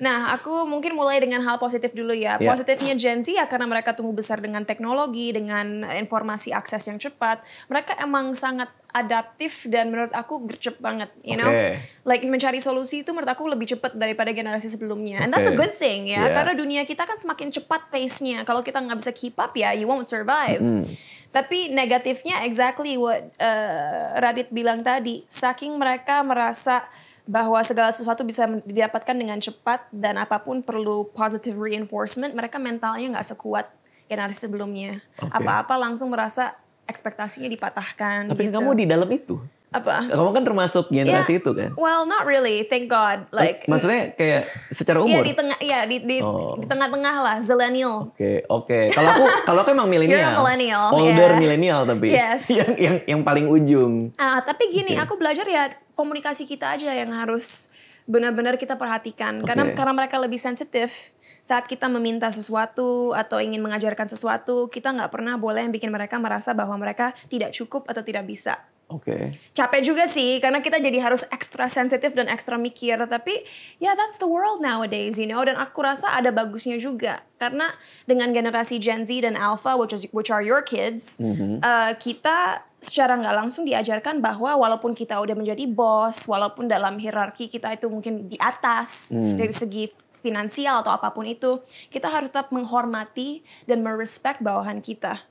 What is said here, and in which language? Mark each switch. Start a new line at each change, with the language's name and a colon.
Indonesian: Nah, aku mungkin mulai dengan hal positif dulu ya. Positifnya Gen Z ya karena mereka tumbuh besar dengan teknologi, dengan informasi akses yang cepat. Mereka emang sangat adaptif dan menurut aku gercep banget,
English: you know. Like
Indonesian: mencari solusi itu menurut aku lebih cepat daripada generasi sebelumnya.
English: And that's a good thing
Indonesian: ya, karena dunia kita kan semakin cepat pace-nya. Kalau kita nggak bisa keep up ya,
English: you won't survive.
Indonesian: Tapi negatifnya
English: exactly what
Indonesian: Radit bilang tadi, saking mereka merasa bahwa segala sesuatu bisa didapatkan dengan cepat dan apapun perlu positive reinforcement, mereka mentalnya nggak sekuat generasi sebelumnya. Apa-apa langsung merasa ekspektasinya dipatahkan. Tapi gitu. kamu di dalam itu? Apa? Kamu kan termasuk generasi itu kan?
English: Well, not really, thank God. Like,
Indonesian: maksudnya kayak secara umur? Iya di tengah-tengah lah, zillennial. Oke. Kalau aku emang milenial.
English: Millennial. Older
Indonesian: milenial tapi.
English: Yes.
Indonesian: yang paling ujung. Tapi gini, aku belajar ya komunikasi kita aja yang harus benar-benar kita perhatikan. Karena mereka lebih sensitif. Saat kita meminta sesuatu atau ingin mengajarkan sesuatu, kita nggak pernah boleh bikin mereka merasa bahwa mereka tidak cukup atau tidak bisa. Capek juga sih, karena kita jadi harus ekstra sensitif dan ekstra mikir. Tapi
English: that's the world nowadays, you know.
Indonesian: Dan aku rasa ada bagusnya juga. Karena dengan generasi Gen Z dan Alpha,
English: which are your kids,
Indonesian: kita secara nggak langsung diajarkan bahwa walaupun kita udah menjadi bos, walaupun dalam hierarki kita itu mungkin di atas dari segi finansial atau apapun itu, kita harus tetap menghormati dan merespek bawahan kita.